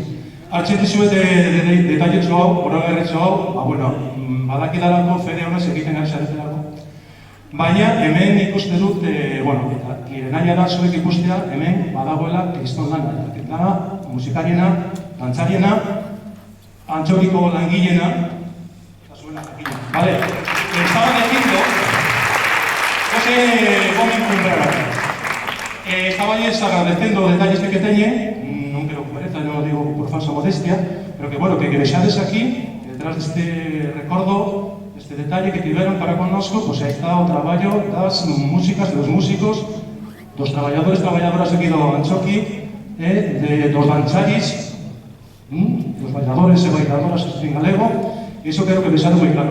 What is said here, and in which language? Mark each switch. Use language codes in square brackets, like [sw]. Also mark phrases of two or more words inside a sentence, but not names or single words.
[eu] Artxet dizuet detailetxo hau, orogerretxo hau, badakidalako fede honez egiten ari zaretelako. Baina hemen ikuste dut, eta nire nahi da zuek ikustea, hemen badagoela kriston lana. Lana, musikariena, dantzariena, antxoriko langileena, eta zuena jakina. [es] Vale, estaban diciendo, José Gómez Cumbrera. Estabais agradeciendo detalles pequeños, no quiero comereza, no lo digo por falsa modestia, pero que bueno, que vexades aquí, detrás de este recuerdo, de este detalle que tuvieron [gl] para connosco, [es] pues ahí está [gl] o traballo das músicas, [es] de los músicos, [gl] dos traballadoras aquí do Antxoki, dos dancharis, [es] los bailadores [gl] e bailadoras en galego, [es] y eso creo que vexades muy claro.